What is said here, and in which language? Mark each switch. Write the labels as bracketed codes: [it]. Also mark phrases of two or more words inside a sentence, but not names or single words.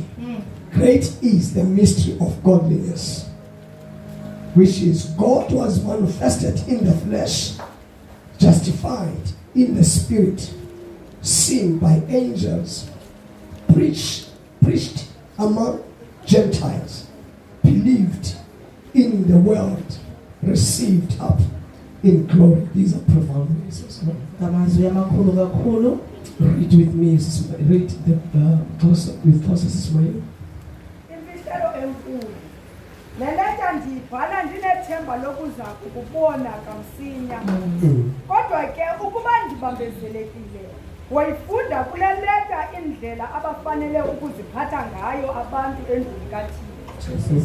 [en] Great is the mystery of godliness, which is God was manifested in the flesh, justified in the spirit, seen by angels, preached among Gentiles, believed in the world, received up in glory. These are profound verses. [xh] ngamazwi amakhulu kakhulu. [en] Read with me, read with closest Ismail. [xh] Imfihlelo enkulu. Le leta ndiyibhala ndinethemba lokuza kukubona kamsinya. Kodwa ke ukuba ndibambezelekile, wayifunda kule leta indlela abafanele ukuziphatha ngayo abantu endlini kaThixo.